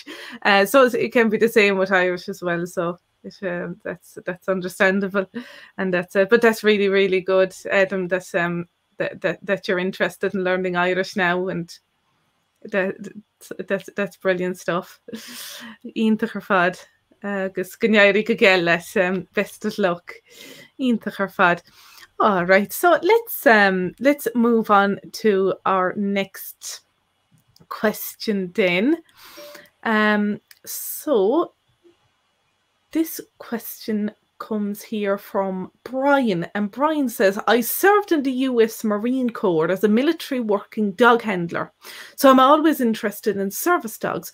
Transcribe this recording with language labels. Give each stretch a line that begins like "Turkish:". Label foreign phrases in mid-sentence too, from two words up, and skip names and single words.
English: So it can be the same with Irish as well. So that's understandable, and but that's really, really good, Adam. That you're interested in learning Irish now, and that's brilliant stuff.
Irish: Iontach ar fad, agus gneiri go Gaeilge,
English: best of luck.
Irish: Iontach ar fad.
English: All right, so let's move on to our next question then. So this question comes here from Brian, and Brian says, I served in the US Marine Corps as a military working dog handler, so I'm always interested in service dogs.